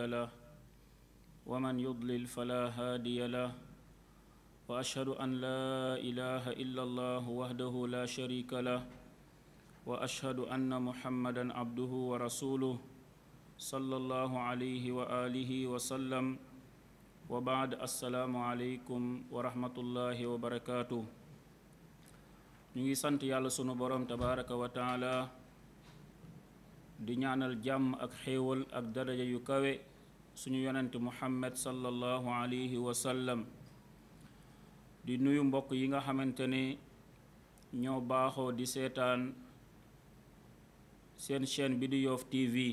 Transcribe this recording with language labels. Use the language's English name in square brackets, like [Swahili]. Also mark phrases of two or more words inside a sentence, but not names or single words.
[Arabic] له ومن يضلل فلا هادي له وأشهد أن لا إله إلا الله وحده لا شريك له وأشهد أن محمدا عبده ورسوله صلى الله عليه وآله وسلم وبعد السلام عليكم ورحمة الله وبركاته [Wolof] ñu ngi sant yàlla sunu borom [Arabic] تبارك وتعالى [Wolof] di ñaanal jàmm ak xéewal ak daraja yu kawe suñu yonent Muhammad [Arabic] صلى الله عليه وسلم [Wolof] di nuyu mbokk yi nga xamante ne ñoo baaxoo di seetaan seen chaîne bi di Yoff TV